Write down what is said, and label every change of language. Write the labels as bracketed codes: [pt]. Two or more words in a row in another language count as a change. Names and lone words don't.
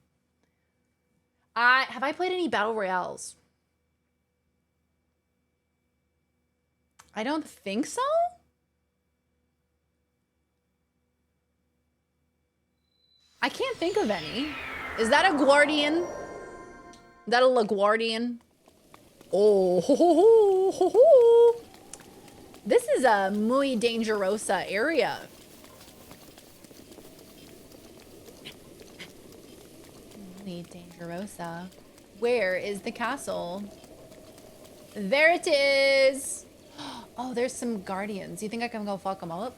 [en] Have I played any Battle Royales? I don't think so. I can't think of any. Is that a Guardian? Is that a LaGuardian? Oh, ho, ho, ho, ho, ho. This is a [es] muy dangerosa [en] area. [es] Muy dangerosa. [en] Where is the castle? There it is. Oh, there's some guardians. You think I can go fuck them up?